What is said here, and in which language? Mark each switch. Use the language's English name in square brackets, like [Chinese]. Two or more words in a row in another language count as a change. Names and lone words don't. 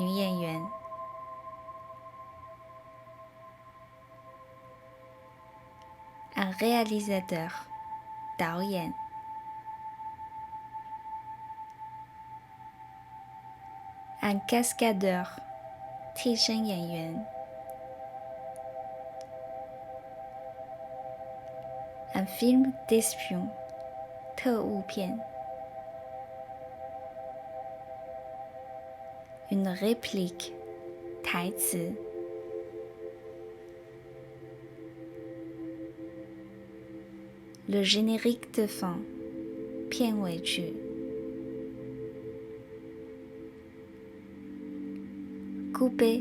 [Chinese] 演员。 [French] Un réalisateur [Chinese] 导演。 [French] Un cascadeur [Chinese] 替身演员。 [French] Un film d'espion [Chinese] 特务片。 [French] Une réplique [Chinese] 台词。 [French] Le générique de fin [Chinese] 片尾曲。 [French] Couper